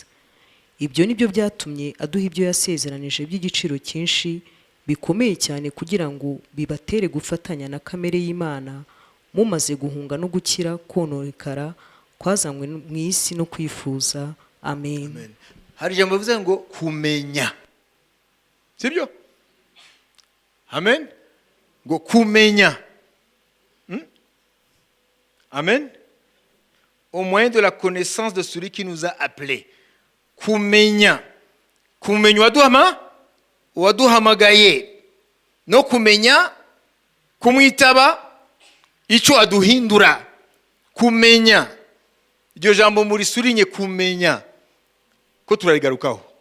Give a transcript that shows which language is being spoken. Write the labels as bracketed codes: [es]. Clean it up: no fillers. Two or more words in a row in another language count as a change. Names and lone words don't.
[rw] Ibyo nibyo byatumye aduha ibyo yasezeranije by'igiciro cyinshi bikomeye cyane, kugira ngo bibatere gufatanya na kamere y'Imana, mumaze guhunga no gukira kononekara kwazanywe mu isi no kwifuza. Amen. Hari ijambo bivuze ngo kumenya, sibyo? Amen. Ngo kumenya. Amen. [fr] Au moyen de la connaissance de celui qui nous a appelés. [rw] Kumenya waduhamagaye no kumenya kumwitaba icyo aduhindura. Kumenya, iryo jambo muri surinye kumenya ko turarigarukaho.